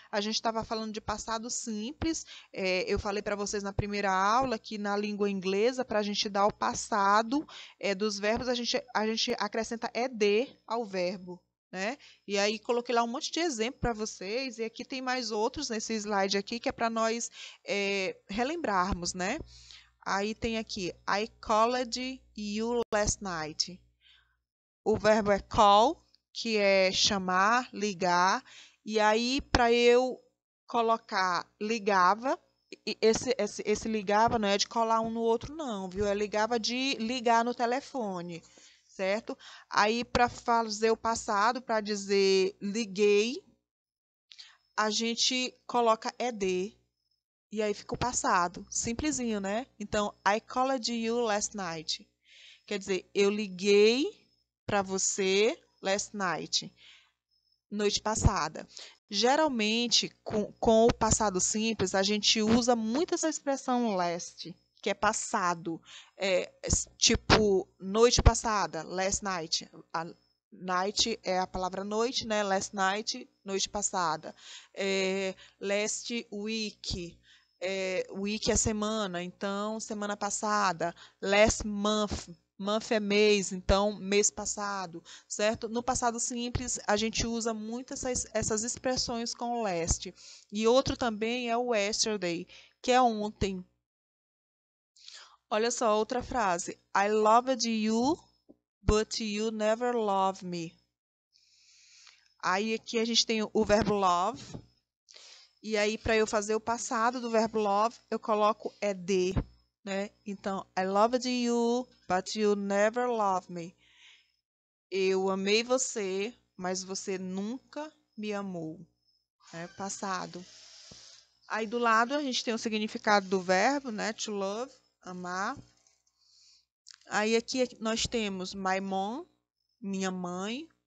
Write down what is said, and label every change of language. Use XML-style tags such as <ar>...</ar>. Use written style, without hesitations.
<pt>A gente estava falando de passado simples. Eu falei para vocês na primeira aula que na língua inglesa, para a gente dar o passado dos verbos, a gente acrescenta ed ao verbo. Né? E aí coloquei lá um monte de exemplo para vocês, e aqui tem mais outros nesse slide aqui, que é para nós relembrarmos, né? Aí tem aqui,</pt> <en>I called you last night.</en> <pt>O verbo é call, que é chamar, ligar. E aí, para eu colocar ligava, esse ligava não é de colar um no outro, não, viu? É ligava de ligar no telefone, certo? Aí, para fazer o passado, para dizer liguei, a gente coloca ed. E aí fica o passado. Simplesinho, né?</pt> <en>Então, I called you last night.</en> <pt>Quer dizer, eu liguei para você</pt> <en>last night,</en> <pt>noite passada. Geralmente, com o passado simples, a gente usa muito essa expressão last, que é passado. Tipo, noite passada, last night. A night é a palavra noite, né? Last night, noite passada. Last week. Week é semana, então semana passada. Last month, month é mês, então mês passado, certo? No passado simples, a gente usa muito essas expressões com last. E outro também é o yesterday, que é ontem. Olha só, outra frase.</pt> <en>I loved you, but you never loved me.</en> <pt>Aí aqui a gente tem o verbo love. E aí, para eu fazer o passado do verbo love, eu coloco ed, né?</pt> <en>Então, I loved you, but you never loved me.</en> <pt>Eu amei você, mas você nunca me amou. Passado. Aí do lado a gente tem o significado do verbo, né? To love, amar. Aí aqui nós temos my mom, minha mãe.</pt>